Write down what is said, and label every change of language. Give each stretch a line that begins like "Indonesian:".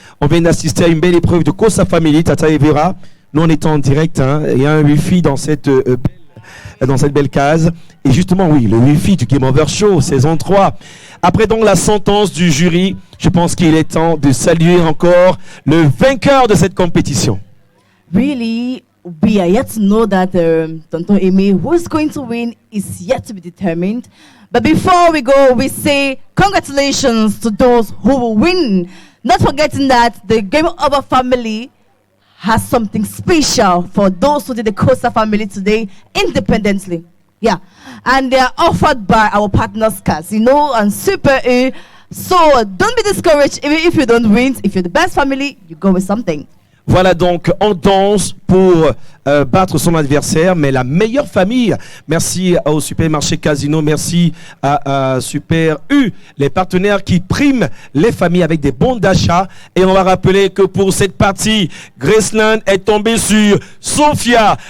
French: On vient d'assister à une belle épreuve de Kosa Family, Tata et Vera. Nous, on est en direct. Il y a un Wi-Fi dans cette belle case. Et justement, oui, le Wi-Fi du Game Over Show, saison 3. Après donc la sentence du jury, je pense qu'il est temps de saluer encore le vainqueur de cette compétition.
English: Really, we are yet to know that Tonton Aimé, who is going to win, is yet to be determined. But before we go, we say congratulations to those who will win. Not forgetting that the Game Over family has something special for those who did the Kosa family today independently. Yeah. And they are offered by our partners, Casino and Super U. So don't be discouraged even if you don't win. If you're the best family, you go with something.
French: Voilà donc, on danse pour battre son adversaire, mais la meilleure famille. Merci au supermarché Casino, merci à Super U, les partenaires qui priment les familles avec des bons d'achat. Et on va rappeler que pour cette partie, Graceland est tombé sur Sophia.